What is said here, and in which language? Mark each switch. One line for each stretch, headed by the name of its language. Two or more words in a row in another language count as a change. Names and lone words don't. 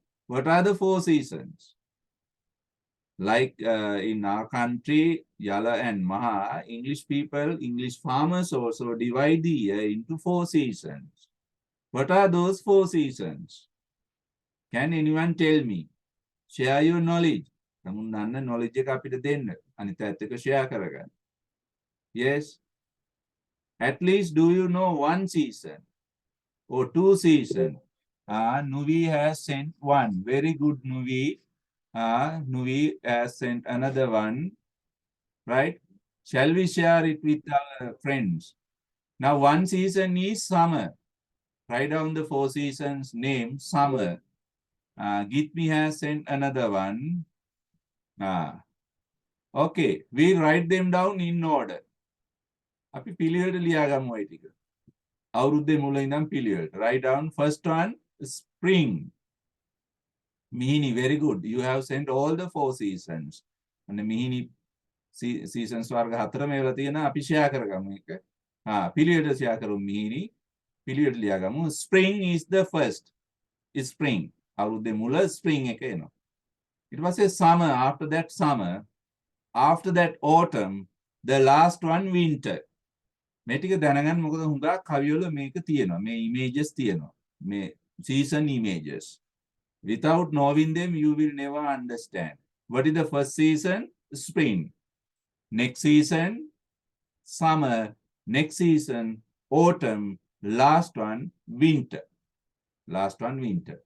English: What are the four seasons? Like in our country, Yala and Maha, English people, English farmers also divide the year into four seasons. What are those four seasons? Can anyone tell me? Share your knowledge.
Sinhala: Knowledge එක අපිට දෙන්න. අනිත් අයත් එක්ක share කරගන්න.
English: Yes. At least do you know one season or two season? Nuvi has sent one. Very good, Nuvi. Nuvi has sent another one, right? Shall we share it with our friends? Now, one season is summer. Write down the four seasons name, summer. Gitmi has sent another one. Okay, we write them down in order.
Sinhala: අපි පිළිවෙලට ලියාගමු ඒ ටික. අවුරුද්දේ මුල ඉඳන් පිළිවෙලට.
English: Write down first one, spring. Mihini, very good. You have sent all the four seasons.
Sinhala: And Mihini seasons වර්ග හතරම ඒවලා තියෙනවා. අපි share කරගමු ඒක. පිළිවෙලට share කරමු Mihini. පිළිවෙලට ලියාගමු.
English: Spring is the first. Spring.
Sinhala: අවුරුද්දේ මුල spring එක එනවා.
English: It was a summer. After that summer. After that autumn. The last one winter.
Sinhala: මේ ටික දැනගන්න මොකද හුඟක් කවිවල මේක තියෙනවා. මේ images තියෙනවා. මේ
English: season images. Without knowing them, you will never understand. What is the first season? Spring. Next season, summer. Next season, autumn. Last one, winter. Last one, winter.